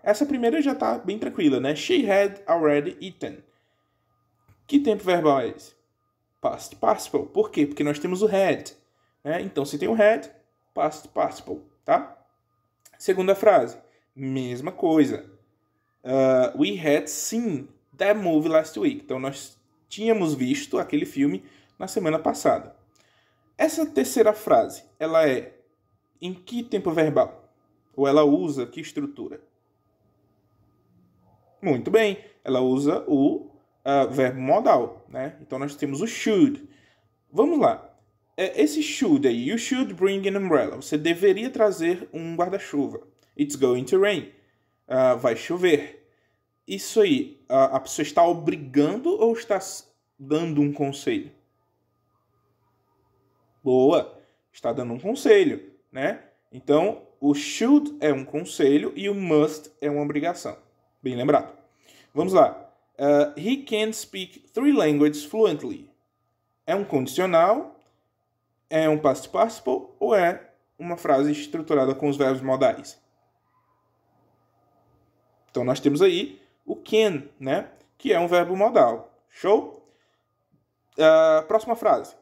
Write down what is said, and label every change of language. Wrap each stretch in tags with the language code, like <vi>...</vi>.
<pt>Essa primeira já tá bem tranquila, né?</pt> <en>She had already eaten.</en> <pt>Que tempo verbal é esse? Past participle. Por quê? Porque nós temos o had, né? Então, se tem o had, past participle, tá? Segunda frase, mesma coisa.</pt> <en>We had seen that movie last week.</en> <pt>Então, nós tínhamos visto aquele filme na semana passada. Essa terceira frase, ela é em que tempo verbal? Ou ela usa que estrutura? Muito bem, ela usa o verbo modal, né? Então, nós temos o should. Vamos lá. Esse should aí,</pt> <en>you should bring an umbrella.</en> <pt>Você deveria trazer um guarda-chuva.</pt> <en>It's going to rain.</en> <pt>Vai chover. Isso aí, a pessoa está obrigando ou está dando um conselho? Boa, está dando um conselho, né? Então, o should é um conselho e o must é uma obrigação. Bem lembrado. Vamos lá.</pt> <en>He can speak 3 languages fluently.</en> <pt>É um condicional, é um past participle ou é uma frase estruturada com os verbos modais? Então, nós temos aí o can, né? Que é um verbo modal. Show? Próxima frase.</pt>